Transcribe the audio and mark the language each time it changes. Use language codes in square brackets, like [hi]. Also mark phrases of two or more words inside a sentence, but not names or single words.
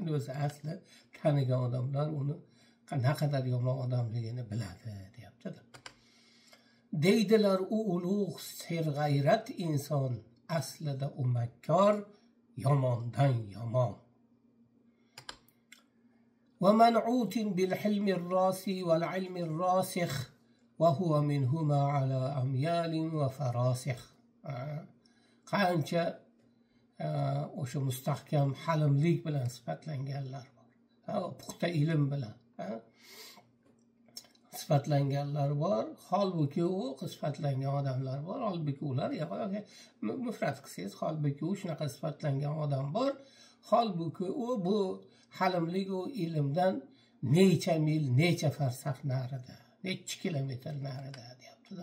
[uz] O'zi asli tanigan odamlar uni naqadar yomon odamligini biladi deyapti. Deydilar u ulug' serg'ayrat inson, aslida u makkor, yomondan yomon. [ar] ومنعوت بالحلم الراسي والعلم الراسخ وهو منهما على أميال وفراسخ. [uz] qancha o'sha mustahkam halimlik bilan sifatlanganlar bor, puxta ilm bilan sifatlanganlar bor, holbuki u sifatlangan odamlar bor, holbuki ular mufrat qilsangiz, holbuki u shunaqa sifatlangan odam bor, holbuki u bu halimlik u ilmdan necha mil, necha farsax narida, necha kilometr narida deyapti-da.